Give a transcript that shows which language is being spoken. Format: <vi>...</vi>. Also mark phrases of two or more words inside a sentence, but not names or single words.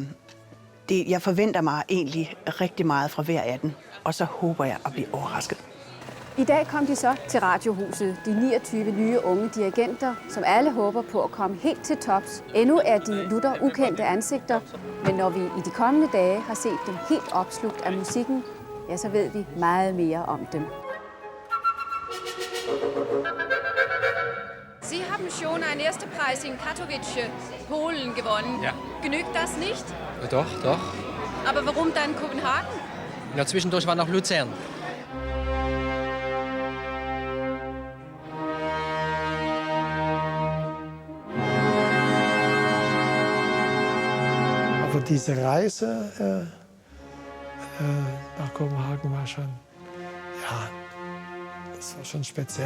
<da>jeg forventer mig egentlig rigtig meget fra hver af dem, og så håber jeg at blive overrasket. I dag kom de så til Radiohuset, de 29 nye unge dirigenter, som alle håber på at komme helt til tops. Endnu er de lutter ukendte ansigter, men når vi i de kommende dage har set dem helt opslugt af musikken, ja, så ved vi meget mere om dem.</da> <de>Sie haben schon einen ersten Preis in Katowice, Polen gewonnen. Ja. Genügt das nicht? Doch. Aber warum dann Kopenhagen? Ja, zwischendurch war noch Luzern. Aber diese Reise nach Kopenhagen war schon, ja, das war schon speziell.</de>